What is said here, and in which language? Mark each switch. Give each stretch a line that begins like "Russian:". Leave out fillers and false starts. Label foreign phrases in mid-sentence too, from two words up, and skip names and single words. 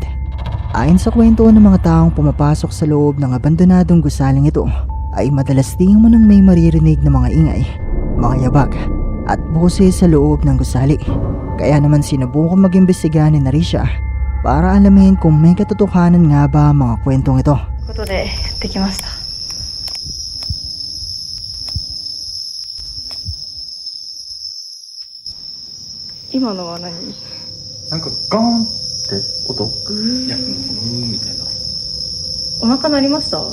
Filipino: Ayon sa kwento ng mga taong pumapasok sa loob ng abandonadong gusaling ito, ay madalas din mo nang may maririnig na mga ingay, mga yabag at boses sa loob ng gusali. Kaya naman sinubukang mag-imbestiga ni Narisha para alamin kung may katotohanan nga ba ang mga kwentong ito.
Japanese: ことでやってきました。今のは何？なんかガーンって音？いや、みたいな。お腹鳴りました？